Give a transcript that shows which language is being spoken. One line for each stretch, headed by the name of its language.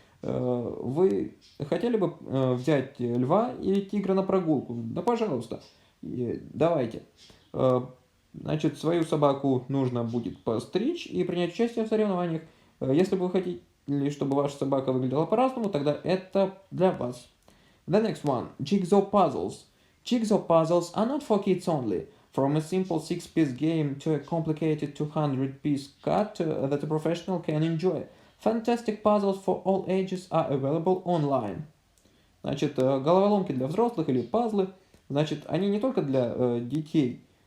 Russian: Вы хотели бы взять льва или тигра на прогулку? Да, пожалуйста, давайте. Значит, свою собаку нужно будет постричь и принять участие в соревнованиях. Если бы вы хотите, чтобы ваша собака выглядела по-разному, тогда это для вас.
English: The next one, jigsaw puzzles. Jigsaw puzzles are not for kids only. From a simple 6-piece game to a complicated 200-piece cut that a professional can enjoy. Fantastic puzzles for all ages are available online.
Russian: Значит, головоломки для взрослых или пазлы, значит, они не только для детей.